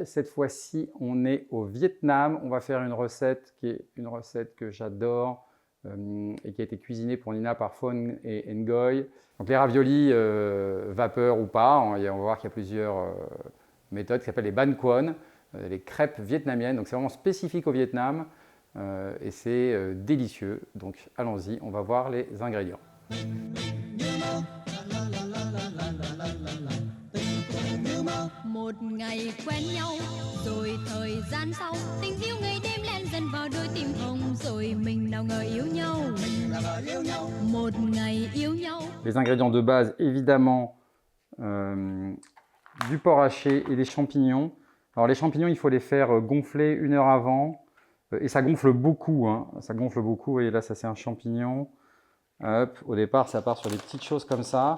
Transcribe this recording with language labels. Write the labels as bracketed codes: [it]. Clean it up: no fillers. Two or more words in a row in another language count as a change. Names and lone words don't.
[fr] Cette fois-ci, on est au Vietnam. On va faire une recette qui est une recette que j'adore et qui a été cuisinée pour Nina par Phong et Ngoy. Donc les raviolis vapeur ou pas, on va voir qu'il y a plusieurs méthodes qui s'appellent les Ban Quan, les crêpes vietnamiennes. Donc c'est vraiment spécifique au Vietnam et c'est délicieux. Donc allons-y, on va voir les ingrédients. [vi] Một ngày quen nhau rồi thời gian sau tình yêu ngày đêm len dần vào đôi tim hồng rồi mình nào ngờ yêu nhau một ngày yêu nhau. [fr] Les ingrédients de base, évidemment, du porc haché et des champignons. Alors les champignons, il faut les faire gonfler 1 heure avant et ça gonfle beaucoup, hein. Ça gonfle beaucoup. Vous voyez là, ça c'est un champignon. Hop, au départ, ça part sur des petites choses comme ça.